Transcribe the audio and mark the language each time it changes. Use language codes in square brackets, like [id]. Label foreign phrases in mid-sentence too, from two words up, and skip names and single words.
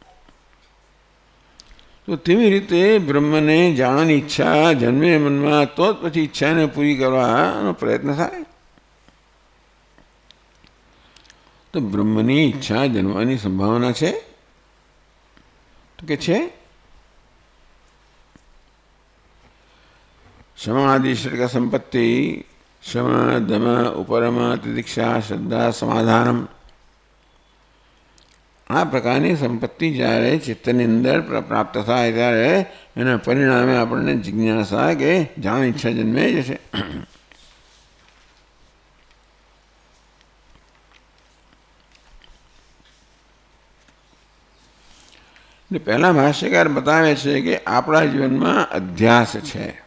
[gu] તો તેવી રીતે બ્રહ્મને જાણવાની ઈચ્છા જન્મે મનમાં, તો જ પછી ઈચ્છાને પૂરી કરવાનો પ્રયત્ન થાય. તો બ્રહ્મની ઈચ્છા જન્મવાની સંભાવના છે? તો કે છે. [sa] समाधि षट्क संपत्ति शम दम उपरम तितिक्षा श्रद्धा समाधानम [gu] આ પ્રકારની સંપત્તિ જ્યારે ચિત્તની અંદર પ્રાપ્ત થાય ત્યારે એના પરિણામે આપણને જિજ્ઞાસા કે જાણ ઈચ્છા જન્મે જશે. પહેલા ભાષ્યકાર બતાવે છે કે આપણા જીવનમાં અધ્યાસ છે.